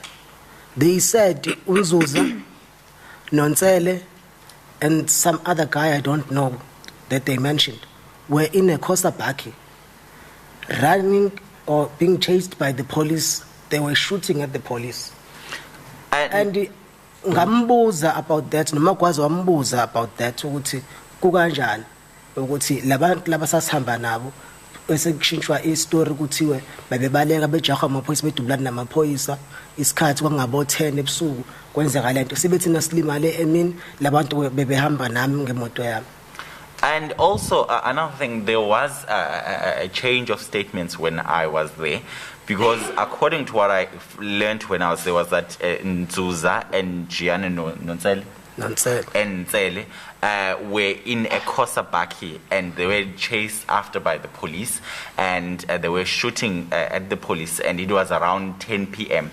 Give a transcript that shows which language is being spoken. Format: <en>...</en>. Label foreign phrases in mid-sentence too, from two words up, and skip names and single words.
<en>They said Unzuza, Nonsele, and some other guy I don't know that they mentioned were in a Kosabaki, running or being chased by the police. They were shooting at the police. And ngambuza about that,</en> <zu>nomakwazi wambuza</zu> <en>about that</en> <zu>ukuthi kukanjani ukuthi labantu labasasihamba nabo bese kushintshwa istory ukuthiwe bebebaleka bejaha amaphoyisa bedubulana namaphoyisa isikhathi kwangabo 10 ebusuku kwenzeka lento sibethi silimale emini labantu bebehamba nami ngemoto yami.</zu> <en>And also, another thing, there was a change of statements when I was there, because according to what I learned when I was there was that Nzuza and Gianni Nonsel, Ntsele, were in a Kosabaki and they were chased after by the police and they were shooting at the police, and it was around 10 p.m.</en>